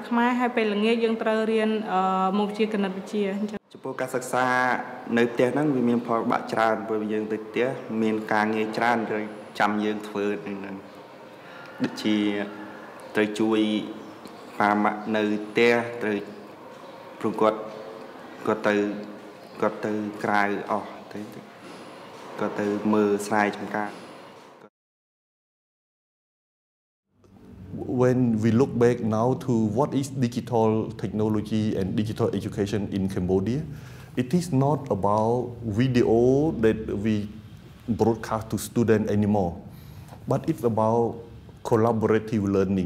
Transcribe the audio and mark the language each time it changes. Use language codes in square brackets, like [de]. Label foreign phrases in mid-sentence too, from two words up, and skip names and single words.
[km] ខ្មែរហើយពេលល្ងាចយើងត្រូវរៀនមុខវិជ្ជាគណិតវិទ្យាអញ្ចឹងចំពោះការសិក្សានៅផ្ទះហ្នឹងវាមានផលបាក់ច្រើនព្រោះយើងទៅផ្ទះមានការងារច្រើនត្រូវចាំយើងធ្វើហ្នឹងដូចជាត្រូវជួយប៉ាម៉ាក់នៅផ្ទះត្រូវព្រោះគាត់ទៅក្រៅអស់ទៅគាត់ទៅមើលស្រែចម្ការ [en] When we look back now to what is digital technology and digital education in Cambodia, it is not about video that we broadcast to students anymore, but it's about collaborative learning.